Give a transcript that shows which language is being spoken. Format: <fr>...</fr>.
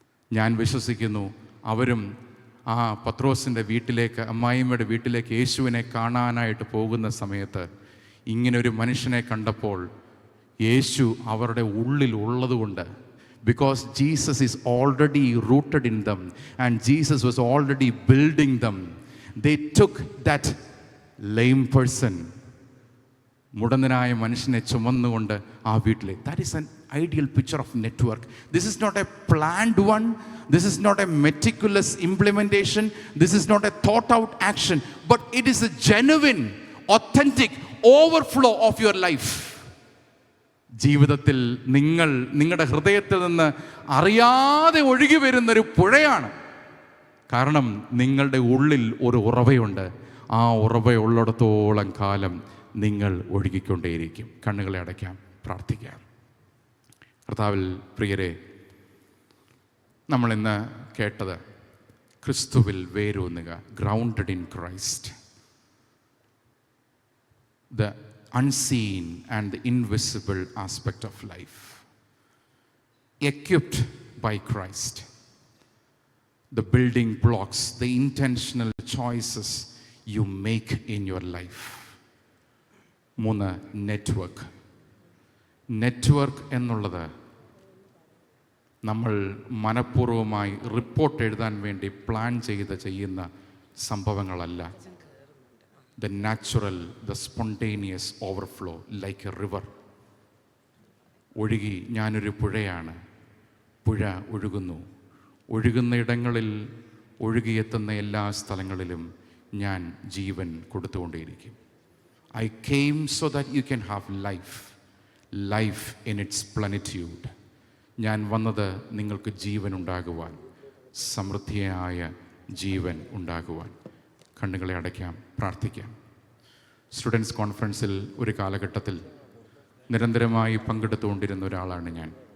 <ml>ഞാൻ വിശ്വസിക്കുന്നു അവരും ആ പത്രോസിൻ്റെ വീട്ടിലേക്ക്, അമ്മായിമ്മയുടെ വീട്ടിലേക്ക് യേശുവിനെ കാണാനായിട്ട് പോകുന്ന സമയത്ത് ഇങ്ങനൊരു മനുഷ്യനെ കണ്ടപ്പോൾ യേശു അവരുടെ ഉള്ളിൽ ഉള്ളതുകൊണ്ട്,</ml> <en>because Jesus is already rooted in them and Jesus was already building them, they took that lame person,</en> <ml>മുടന്തനായ മനുഷ്യനെ ചുമന്നുകൊണ്ട് ആ വീട്ടിലെ.</ml> <en>That is an ideal picture of network. This is not a planned one. This is not a meticulous implementation. This is not a thought out action, but it is a genuine, authentic overflow of your life.</en> <ml>ജീവിതത്തിൽ നിങ്ങളുടെ ഹൃദയത്തിൽ നിന്ന് അറിയാതെ ഒഴുകി വരുന്നൊരു പുഴയാണ്. കാരണം നിങ്ങളുടെ ഉള്ളിൽ ഒരു ഉറവയുണ്ട്. ആ ഉറവയുള്ളിടത്തോളം കാലം നിങ്ങൾ ഒഴുകിക്കൊണ്ടേയിരിക്കും. കണ്ണുകളെ അടയ്ക്കാം, പ്രാർത്ഥിക്കാം. കർത്താവിൽ പ്രിയരെ, നമ്മളിന്ന് കേട്ടത് ക്രിസ്തുവിൽ വേരൂന്നുക,</ml> <en>Grounded in Christ. The unseen and the invisible aspect of life, equipped by Christ, the building blocks, the intentional choices you make in your life.</en> <ml>3, network എന്നുള്ളത് നമ്മൾ മനഃപൂർവ്വമായി റിപ്പോർട്ട് എഴുതാൻ വേണ്ടി പ്ലാൻ ചെയ്യുന്ന സംഭവങ്ങളല്ല.</ml> <en>The natural, the spontaneous overflow like a river.</en> <ml>ഒഴുകി, ഞാനൊരു പുഴയാണ്. പുഴ ഒഴുകുന്നു. ഒഴുകുന്ന ഇടങ്ങളിൽ, ഒഴുകിയെത്തുന്ന എല്ലാ സ്ഥലങ്ങളിലും ഞാൻ ജീവൻ കൊടുത്തുകൊണ്ടേയിരിക്കും.</ml> <en>I came so that you can have life in its plenitude.</en> <ml>ഞാൻ വന്നത് നിങ്ങൾക്ക് ജീവൻ ഉണ്ടാകുവാൻ, സമൃദ്ധിയായ ജീവൻ ഉണ്ടാകുവാൻ. കണ്ണുകളെ അടയ്ക്കാം, പ്രാർത്ഥിക്കാം. സ്റ്റുഡൻസ് കോൺഫറൻസിൽ ഒരു കാലഘട്ടത്തിൽ നിരന്തരമായി പങ്കെടുത്തുകൊണ്ടിരുന്ന ഒരാളാണ് ഞാൻ.</ml>